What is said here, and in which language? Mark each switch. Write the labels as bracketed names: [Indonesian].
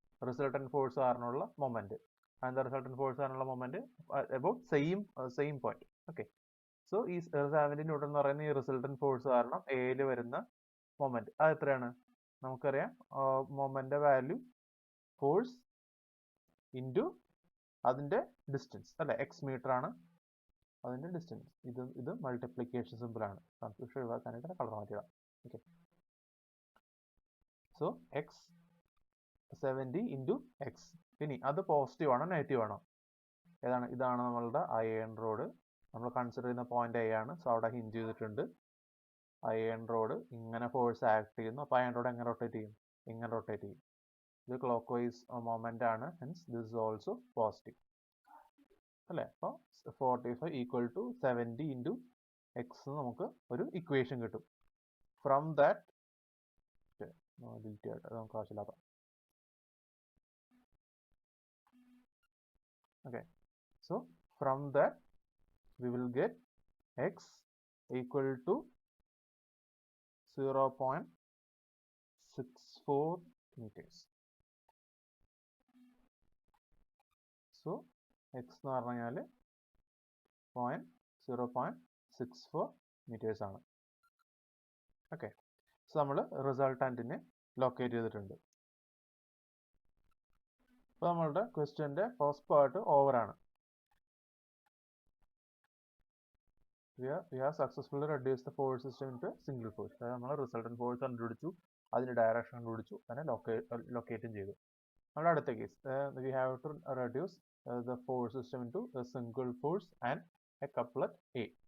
[English] Resultant force ആർന്നുള്ള moment. And the resultant force ആർന്നുള്ള moment about same point. Okay. [Malayalam] So ഈ 70 newton എന്ന് പറയുന്ന ഈ resultant force കാരണം എയിൽ വരുന്ന മൊമെന്റ് അത് എത്രയാണ്? നമുക്കറിയാം മൊമെന്റ് വാല്യൂ ഫോഴ്സ് ഇൻറ്റു അതിന്റെ ഡിസ്റ്റൻസ് അല്ലെ, എക്സ് മീറ്റർ ആണ് അതിന്റെ ഡിസ്റ്റൻസ്. ഇത് മൾട്ടിപ്ലിക്കേഷൻ സിമ്പിൾ ആണ്, കൺഫ്യൂഷൻ ഒഴിവാക്കാനായിട്ട് colour മാറ്റിയിടാം. [English] Okay, so x 70 into x. [Malayalam] ഇനി അത് പോസിറ്റീവ് ആണോ നെഗറ്റീവ് ആണോ? ഏതാണ്? ഇതാണ് നമ്മളുടെ അയൺ റോഡ്. നമ്മൾ കൺസിഡർ ചെയ്യുന്ന പോയിന്റ് എ ആണ്. സോ അവിടെ ഹിഞ്ച് ചെയ്തിട്ടുണ്ട്. അയൺ റോഡ് ഇങ്ങനെ ഫോഴ്സ് ആക്ട് ചെയ്യുന്നു. അപ്പോൾ അയൺ റോഡ് എങ്ങനെ റൊട്ടേറ്റ് ചെയ്യും? ഇങ്ങനെ റൊട്ടേറ്റ് ചെയ്യും. ഇത് ക്ലോക്ക് വൈസ് മൊമെന്റ് ആണ്. [English] Hence this is also positive അല്ലേ? [Malayalam] അപ്പോൾ 45 ഈക്വൽ ടു 70 ഇൻറ്റു എക്സ് നമുക്ക് ഒരു ഇക്വേഷൻ കിട്ടും. ഫ്രം ദാറ്റ് ഡിലീറ്റ് ആയിട്ട് നമുക്ക് ആവശ്യമില്ലാത്ത. [English] Okay, so from that we will get x equal to 0.64 meters. [Malayalam] So x എന്ന് പറഞ്ഞാൽ 0.64 meters ആണ്. ഓക്കെ, സോ നമ്മൾ റിസൾട്ടന്റിനെ ലൊക്കേറ്റ് ചെയ്തിട്ടുണ്ട്. അപ്പോൾ നമ്മളുടെ ക്വസ്റ്റ്യൻ്റെ ഫസ്റ്റ് പാർട്ട് ഓവർ ആണ്. [English] We have successfully reduced the force system into a single force. [Malayalam] അതായത് നമ്മൾ റിസൾട്ടന്റ് ഫോഴ്സ് കണ്ടുപിടിച്ചു, അതിൻ്റെ ഡയറക്ഷൻ കണ്ടുപിടിച്ചു, അതിനെ ലൊക്കേറ്റും ചെയ്തു. നമ്മുടെ അടുത്ത case, [English] we have to reduce the force system into a single force and a couplet A.